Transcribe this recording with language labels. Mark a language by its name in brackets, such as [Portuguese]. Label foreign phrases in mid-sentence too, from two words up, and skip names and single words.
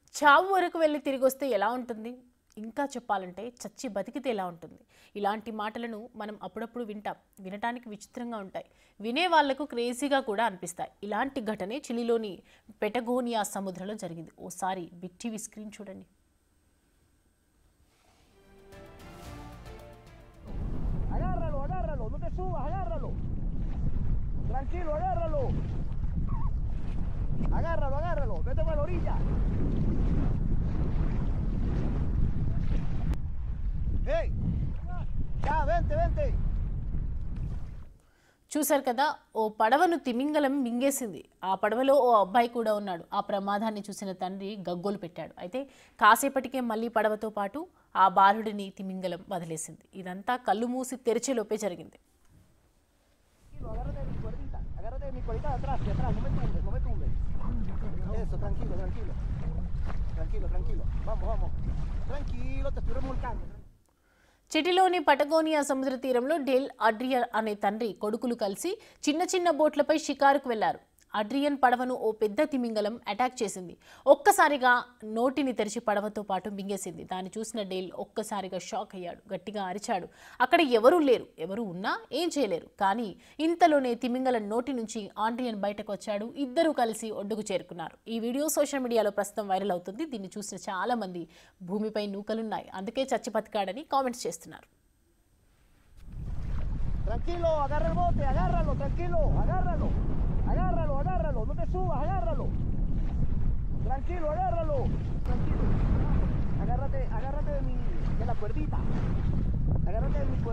[Telugu] చావు వరకు వెళ్ళి తిరిగొస్తే ఎలా ఉంటుంది? ఇంకా చెప్పాలంటే చచ్చి బతికితే ఎలా ఉంటుంది? ఇలాంటి మాటలను మనం అప్పుడప్పుడు వింటాం. వినటానికి విచిత్రంగా ఉంటాయి. వినే వాళ్లకు క్రేజీగా కూడా అనిపిస్తాయి. ఇలాంటి ఘటనే చిలీలోని పెటగోనియా సముద్రంలో జరిగింది. ఓసారి [English] big TV screen [Telugu] చూడండి. [Spanish] Agárralo, agárralo, no te subas, agárralo. Tranquilo, agárralo. Agárralo, agárralo, vete para la orilla. ¡Hey! Ya, vente, vente. [Telugu] చూశారు కదా, ఓ పడవను తిమింగలం మింగేసింది. ఆ పడవలో ఓ అబ్బాయి కూడా ఉన్నాడు. ఆ ప్రమాదాన్ని చూసిన తండ్రి గగ్గోలు పెట్టాడు. అయితే కాసేపటికే మళ్ళీ పడవతో పాటు ఆ బాలుడిని తిమింగలం వదిలేసింది. ఇదంతా కళ్ళు మూసి తెరిచేలోపే జరిగింది. [Spanish] Agárrate de mi cuerdita, agárrate de mi cuerdita de atrás, no me tumbes, no me tumbes. Eso, tranquilo, tranquilo. Tranquilo, tranquilo. Vamos, vamos. Tranquilo, te estoy remolcando. [Telugu] చిలీలోని పటగోనియా సముద్ర తీరంలో డేల్ అడ్రియన్ అనే తండ్రి కొడుకులు కలిసి చిన్న చిన్న బోట్లపై షికారుకు వెళ్లారు. అడ్రియన్ పడవను ఓ పెద్ద తిమింగలం అటాక్ చేసింది. ఒక్కసారిగా నోటిని తెరిచి పడవతో పాటు మింగేసింది. దాన్ని చూసిన డేల్ ఒక్కసారిగా షాక్ అయ్యాడు. గట్టిగా అరిచాడు. అక్కడ ఎవరూ లేరు. ఎవరు ఉన్నా ఏం చేయలేరు. కానీ ఇంతలోనే తిమింగలం నోటి నుంచి ఆడ్రియన్ బయటకు వచ్చాడు. ఇద్దరూ కలిసి ఒడ్డుకు చేరుకున్నారు. ఈ వీడియో [English] social mediaలో [Telugu] ప్రస్తుతం వైరల్ అవుతుంది. దీన్ని చూసిన చాలా మంది భూమిపై నూకలున్నాయి, అందుకే చచ్చి బతికాడని కామెంట్స్ చేస్తున్నారు. [Spanish] Tranquilo, agarra el bote, agárralo, tranquilo, agárralo. Agárralo, agárralo, no te subas, agárralo. Tranquilo, agárralo. Tranquilo. Agárrate de la cuerdita. Agárrate de mi cuerdita.